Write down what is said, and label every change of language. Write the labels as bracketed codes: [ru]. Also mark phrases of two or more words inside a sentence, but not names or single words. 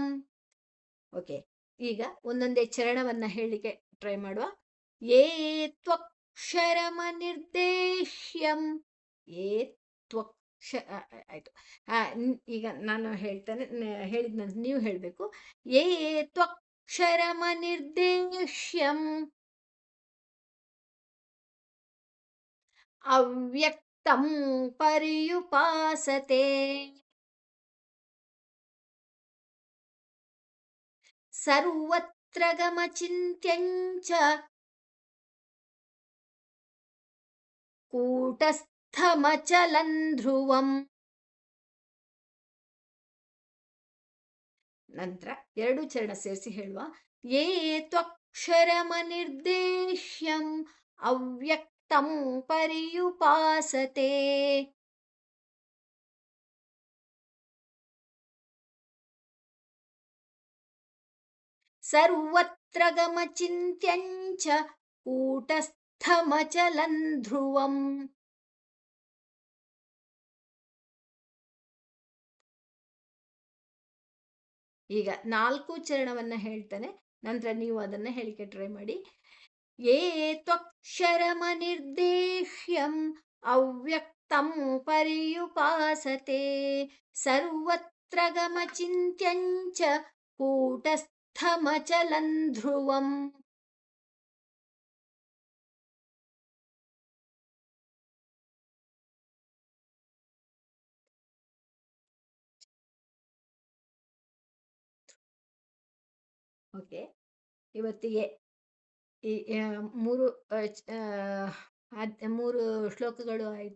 [kn] ಓಕೆ, ಈಗ ಒಂದೊಂದೇ ಚರಣವನ್ನ ಹೇಳಲಿಕ್ಕೆ ಟ್ರೈ ಮಾಡುವ. [sa] ಯೇ ತ್ವಕ್ಷರಮನಿರ್ದೇಶ್ಯಂ. ಯೇ ತ್ವಕ್ಷ ಆಯ್ತು. [kn] ಈಗ ನಾನು ಹೇಳ್ತೇನೆ, ಹೇಳಿದ ನಂತರ ನೀವು ಹೇಳಬೇಕು. [sa] ಯೇ ತ್ವಕ್ಷರಮನಿರ್ದೇಶ್ಯಂ ಅವ್ಯಕ್ತಂ ಪರ್ಯುಪಾಸತೆ ಸರ್ವತ್ರ ಗಮಚಿಂತ್ಯಂ ಚ ಕೂಟಸ್ಥಮಚಲನ್ ಧ್ರುವಂ. [kn] ನಂತರ ಎರಡು ಚರಣ ಸೇರಿಸಿ ಹೇಳುವ. [sa] ಯೇ ತ್ವಕ್ಷರಮನಿರ್ದೇಶ್ಯಂ ಅವ್ಯಕ್ತಂ ಪರ್ಯುಪಾಸತೆ. ಸರ್ವತ್ರ ಗಮಚಿಂತ್ಯಂ ಚ ಕೂಟಸ್ಥಮಚಲನ್ ಧ್ರುವಂ. [kn] ಈಗ ನಾಲ್ಕು ಚರಣವನ್ನ ಹೇಳ್ತಾನೆ, ನಂತರ ನೀವು ಅದನ್ನ ಹೇಳಿಕೆ ಟ್ರೈ ಮಾಡಿ. [sa] ಯೇ ತ್ವಕ್ಷರಮನಿರ್ದೇಶ್ಯಂ ಅವ್ಯಕ್ತಂ ಪರ್ಯುಪಾಸತೆ ಸರ್ವತ್ರ ಗಮಚಿಂತ್ಯಂ ಚ ಕೂಟಸ್ಥಮಚಲನ್ ಧ್ರುವಂ. [kn] ಓಕೆ, ಇವತ್ತಿಗೆ ಈ ಮೂರು ಶ್ಲೋಕಗಳು ಆಯಿತು.